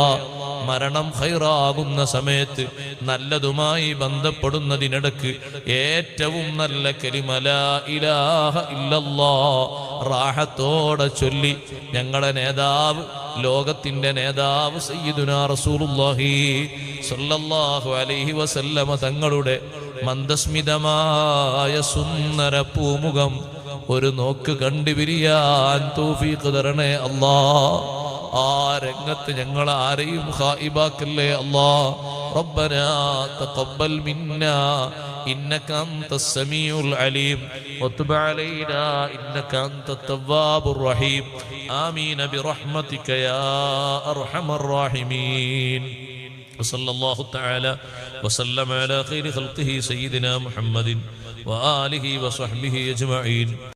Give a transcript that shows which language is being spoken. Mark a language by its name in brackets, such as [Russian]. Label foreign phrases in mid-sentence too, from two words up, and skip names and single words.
[Malayalam] മരണം ഖൈറാകുന്ന സമയത്ത് നല്ലതുമായി ബന്ധപ്പെടുന്നതിനിടക്ക് ഏറ്റവും നല്ല കലിമ [Arabic] لا إله إلا الله [Malayalam] റാഹത്തോടെ ചൊല്ലി ഞങ്ങളെ നേതാവ്, ലോകത്തിന്റെ നേതാവ് [Arabic] سيدنا رسول الله صلى الله عليه وسلم [Malayalam] തങ്ങളുടെ മന്ദസ്മിതമായ സുന്ദര പൂമുഖം ഒരു നോക്ക് കണ്ടുപിരിയാൻ തൗഫീഖ് തരണേ അല്ലാ. ആ രംഗത്ത് ഞങ്ങൾ ആരെയും ഖായിബാക്കല്ലേ അല്ലാ. [Arabic] ربنا تقبل منا إنك أنت السميع العليم وتب علينا إنك أنت التواب الرحيم آمين برحمتك يا أرحم الراحمين وصلى الله تعالى وسلم على خير خلقه سيدنا محمد وآله وصحبه أجمعين.